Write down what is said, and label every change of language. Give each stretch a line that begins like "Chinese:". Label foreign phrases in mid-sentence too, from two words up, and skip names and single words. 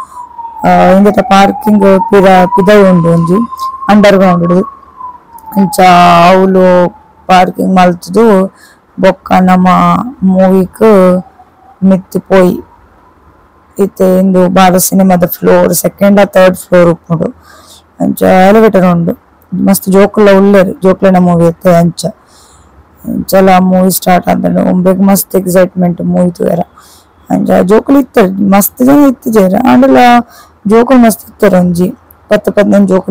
Tulu: ಇಂದೆತ ಪಾರ್ಕಿಂಗ್ ಪಿದೈ ಉಂಡು ಒಂಜಿ ಅಂಡರ್ ಗ್ರೌಂಡ್ ಅಂಚ ಅವಳು ಪಾರ್ಕಿಂಗ್ ಮಲ್ತುದು ಬೊಕ್ಕ ನಮ್ಮ ಮೂವಿಕ್ ಮಿತ್ತಿ ಪೋಯಿ ಇತ್ತೆ ಇಂದು ಭಾರತ್ ಸಿನಿಮಾದ ಫ್ಲೋರ್
English: 2nd or 3rd floor
Tulu: ಉಪ್ಪುಂಡು ಅಂಚ ಎಲಿವೇಟರ್ ಉಂಡು ಮಸ್ತ್ ಜೋಕುಲ ಉಲ್ಲೆರ್ ಜೋಕ್ಲೆನ ಮೂವಿ ಎತ್ತೆ ಅಂಚ ಅಂಚಲ
English: movie start
Tulu: ಆದನು ಒಂಬೆಗ್ ಮಸ್ತ್ ಎಕ್ಸೈಟ್ಮೆಂಟ್ ಮೂವಿ ತೂಯರ ಅಂಚ ಜೋಕುಲು ಇತ್ತೆರ್ ಮಸ್ತ್ ಜನ ಇತ್ತಿಜೆರ್ ಆಂಡಲ ಜೋಕುಲು ಮಸ್ತ್ ಇತ್ತೆರ್ ಒಂಜಿ 10-15 ಜೋಕುಲು